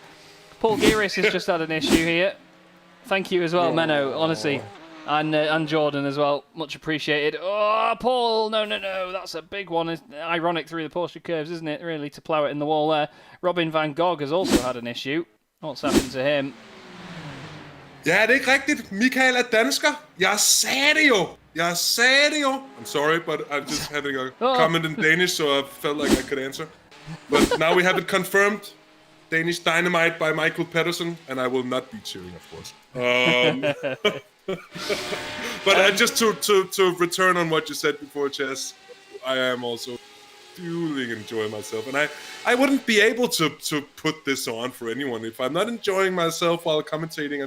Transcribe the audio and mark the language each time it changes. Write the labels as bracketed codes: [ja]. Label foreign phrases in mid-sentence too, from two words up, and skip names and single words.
[en] Paul Geiris has just had an issue here. Thank you as well, Menno, honestly. And Jordan as well. Much appreciated. Oh, Paul, no. That's a big one. It's ironic through the Porsche curves, isn't it, really, to plough it in the wall there. Robin van Gogh has also had an issue. What's happened to him? [da] Ja, det er ikke rigtigt. Michael er dansker. Jeg sagde det jo. [en] I'm sorry, but I'm just having a comment in Danish, so I felt like I could answer. But now we have it confirmed. Danish Dynamite by Michael Pedersen, and I will not be cheering, of course. But just to return on what you said before, Chaz, I am also duly enjoying myself, and I wouldn't be able to put this on for anyone if I'm not enjoying myself while commentating.